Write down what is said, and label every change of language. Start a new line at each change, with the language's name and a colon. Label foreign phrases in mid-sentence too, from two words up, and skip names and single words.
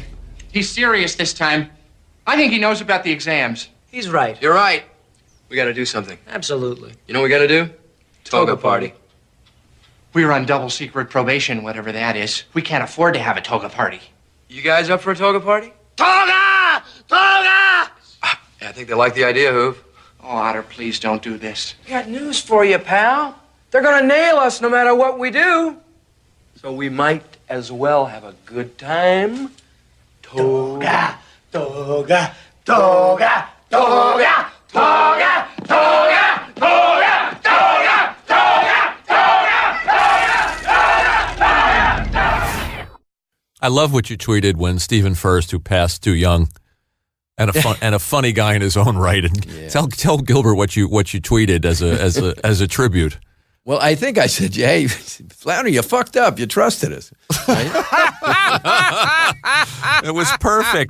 English: He's serious this time. I think he knows about the exams. He's right. You're right. We got to do something. Absolutely. You know what we got to do? Toga party. We're on double secret probation, whatever that is. We can't afford to have a toga party. You guys up for a toga party? Toga! Toga! Yeah, I think they like the idea, Hoove. Oh, Otter, please don't do this. I got news for you, pal. They're gonna nail us no matter what we do. So we might as well have a good time. Toga, toga, toga, toga, toga, toga, toga, toga, toga, I love what you tweeted when Stephen Furst, who passed too young, and a funny guy in his own right. And tell Gilbert what you tweeted as a tribute. Well, I think I said, hey, Flounder, you fucked up. You trusted us. Right? It was perfect.